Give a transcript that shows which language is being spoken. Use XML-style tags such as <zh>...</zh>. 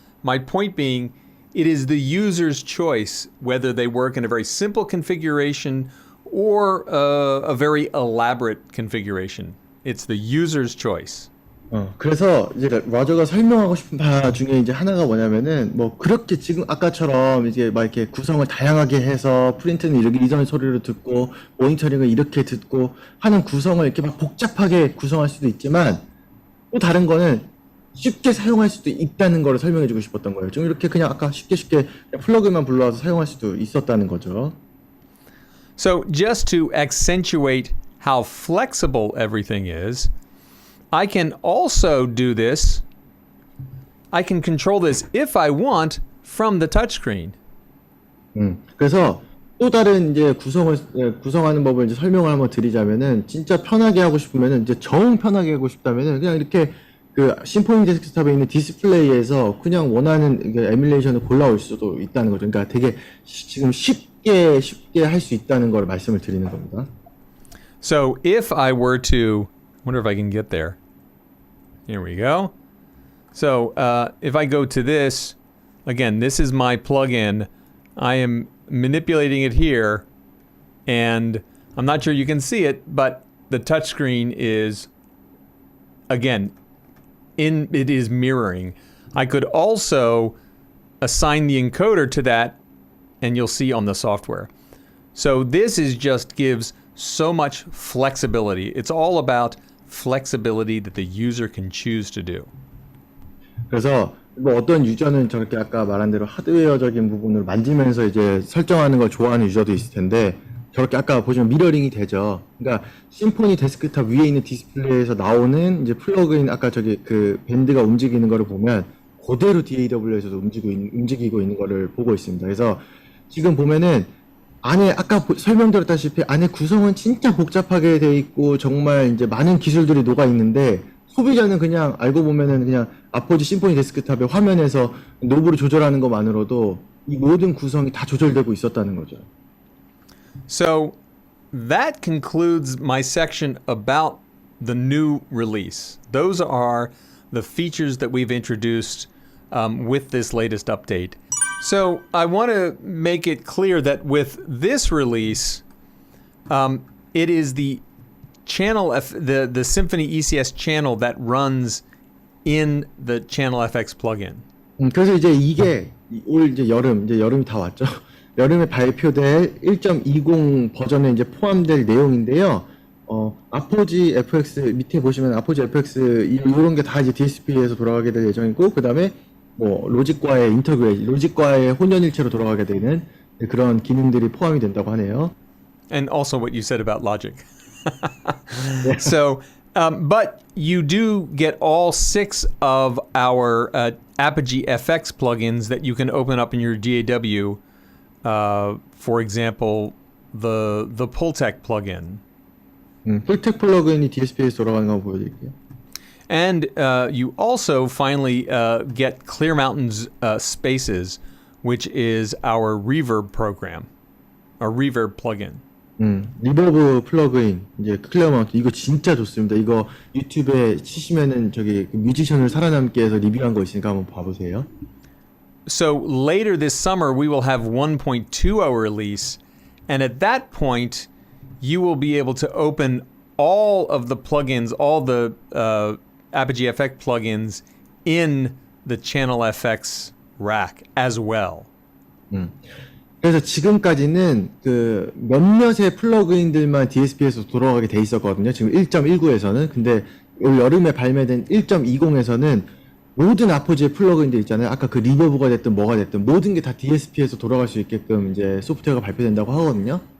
<en>My point being, it is the user's choice whether they work in a very simple configuration or a very elaborate configuration. It's the user's choice.</en> <ko>그래서 이제 라저가 설명하고 싶은 바 중에 이제 하나가 뭐냐면은 뭐 그렇게 지금 아까처럼 이제 막 이렇게 구성을 다양하게 해서 프린트는 이렇게 이전 소리로 듣고 모니터링을 이렇게 듣고 하는 구성을 이렇게 막 복잡하게 구성할 수도 있지만 또 다른 거는 쉽게 사용할 수도 있다는 거를 설명해주고 싶었던 거예요. 좀 이렇게 그냥 아까 쉽게 플러그만 불러와서 사용할 수도 있었다는 거죠.</ko> <en>So just to accentuate how flexible everything is, I can also do this. I can control this if I want from the touchscreen.</en> <ko>그래서 또 다른 이제 구성하는 법을 이제 설명을 한번 드리자면은 진짜 편하게 하고 싶으면은 이제 정 편하게 하고 싶다면은 그냥 이렇게 그 심포니 데스크탑에 있는 디스플레이에서 그냥 원하는 에뮬레이션을 골라올 수도 있다는 거죠. 그러니까 되게 지금 쉽게 할 수 있다는 걸 말씀을 드리는 겁니다.</ko> <en>So if I were to, wonder if I can get there. Here we go. So if I go to this, again, this is my plugin. I am manipulating it here, and I'm not sure you can see it, but the touchscreen is, again, it is mirroring. I could also assign the encoder to that, and you'll see on the software. So this is just gives so much flexibility. It's all about flexibility that the user can choose to do.</en> <ko>그래서 뭐 어떤 유저는 저렇게 아까 말한 대로 하드웨어적인 부분을 만지면서 이제 설정하는 걸 좋아하는 유저도 있을 텐데 저렇게 아까 보시면 미러링이 되죠. 그러니까 심포니 데스크탑 위에 있는 디스플레이에서 나오는 이제 플러그인 아까 저기 그 밴드가 움직이는 거를 보면 그대로 DAW에서도 움직이고 있는 거를 보고 있습니다. 그래서 지금 보면은 안에 아까 설명드렸다시피 안에 구성은 진짜 복잡하게 돼 있고 정말 이제 많은 기술들이 녹아 있는데 소비자는 그냥 알고 보면은 그냥 아포지 심포니 데스크탑의 화면에서 노브를 조절하는 것만으로도 이 모든 구성이 다 조절되고 있었다는 거죠.</ko> <en>So that concludes my section about the new release. Those are the features that we've introduced with this latest update. So I want to make it clear that with this release, it is the the Symphony ECS channel that runs in the Channel FX plugin.</en> <ko>그래서 이제 이게 올 이제 여름이 다 왔죠. 여름에 발표될 1.20 버전에 이제 포함될 내용인데요. 아포지 FX 밑에 보시면 아포지 FX 이런 게 다 이제 DSP에서 돌아가게 될 예정이고, 그 다음에 뭐 로직과의 혼연일체로 돌아가게 되는 그런 기능들이 포함이 된다고 하네요.</ko> <en>And also what you said about logic. So, but you do get all 6 of our Apogee FX plugins that you can open up in your DAW. For example, the Pultec plugin.</en> <ko>풀텍 플러그인이 DSP에서 돌아가는 거 보여드릴게요.</ko> <en>And you also finally get Clear Mountain's Spaces, which is our reverb program, our reverb plugin.</en> <ko>리버브 플러그인, 이제 클리어 마운트, 이거 진짜 좋습니다. 이거 유튜브에 치시면은 저기 뮤지션을 살아남게 해서 리뷰한 거 있으니까 한번 봐보세요.</ko> <en>So later this summer, we will have 1.20 release, and at that point, you will be able to open all of the plugins, all the Apogee FX plugins in the Channel FX rack as well.</en> <ko>그래서 지금까지는 그 몇몇의 플러그인들만 DSP에서 돌아가게 돼 있었거든요. 지금 1.19에서는. 근데 올 여름에 발매된 1.20에서는 모든 아포지의 플러그인들 있잖아요. 아까 그 리버브가 됐든 뭐가 됐든 모든 게 다 DSP에서 돌아갈 수 있게끔 이제 소프트웨어가 발표된다고 하거든요.</ko>